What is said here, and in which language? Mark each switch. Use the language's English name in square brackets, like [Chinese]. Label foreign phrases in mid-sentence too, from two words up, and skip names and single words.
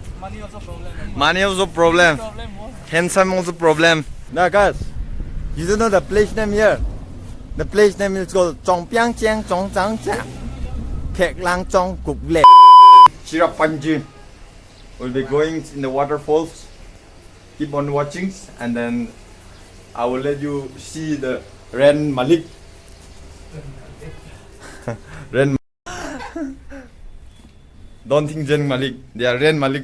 [English] Money also problem. Money also problem. Handsome also problem. Now guys, you don't know the place name here. The place name is called Chongpiang Chiang Chong Chang Cha. Pek Lang Chong Kuk Le. Cherrapunji. We'll be going in the waterfalls. Keep on watching, and then I will let you see the Reang Malik. Reang. Don't think Jen Malik. They are Reang Malik.